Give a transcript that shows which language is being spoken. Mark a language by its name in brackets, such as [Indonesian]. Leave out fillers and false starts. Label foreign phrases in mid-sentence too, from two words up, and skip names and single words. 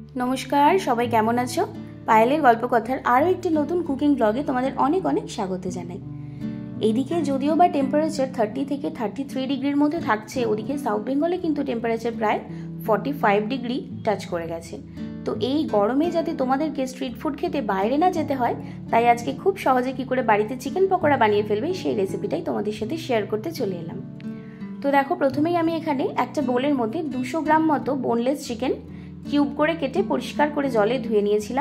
[Bangla] নমস্কার সবাই কেমন আছো? পায়েলের গল্পকথার আরো একটি নতুন [English] cooking blog-e [Bangla] তোমাদের অনেক অনেক স্বাগত জানাই। এদিকে যদিও বা টেম্পারেচার 30 থেকে 33 ডিগ্রির মধ্য থাকছে, ওদিকে সাউথ বেঙ্গলে কিন্তু টেম্পারেচার প্রায় 45 ডিগ্রী টাচ করে গেছে। तो এই গরমে যাতে তোমাদেরকে [English] street food [Bangla] খেতে বাইরে না যেতে হয়, তাই আজকে খুব সহজে কি করে বাড়িতে চিকেন পকোড়া বানিয়ে ফেলবে সেই রেসিপিটাই তোমাদের সাথে শেয়ার করতে চলে এলাম। তো দেখো, প্রথমেই আমি এখানে একটা বোলের মধ্যে 200 গ্রাম মতো [English] boneless chicken [Bangla] কিউব করে কেটে পরিষ্কার করে জলে ধুয়ে নিয়েছিলাম।